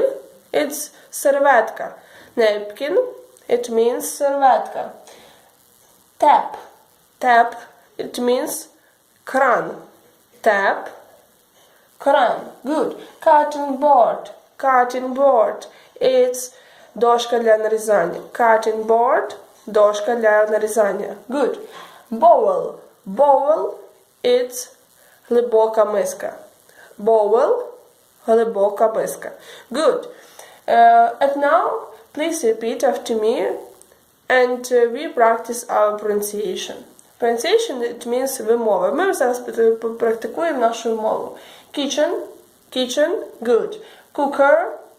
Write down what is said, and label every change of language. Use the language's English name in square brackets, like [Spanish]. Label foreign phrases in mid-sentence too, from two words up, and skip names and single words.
[English] It's серветка. Napkin. It means серветка. Tap. Tap. It means кран. Tap. Кран. Good. Cutting board. Cutting board. It's [Ukrainian] дошка для нарізання. [English] Cutting board. [Ukrainian] Дошка для нарізання. [English] Good. Bowl. Bowl. It's [Ukrainian] глибока миска. Bowl. Глибока миска. [English] Good. And now, please repeat after me and we practice our pronunciation. Pronunciation, it means вимова. [Ukrainian] Ми зараз практикуємо нашу мову. [English] Kitchen. Kitchen. Good. Cooker.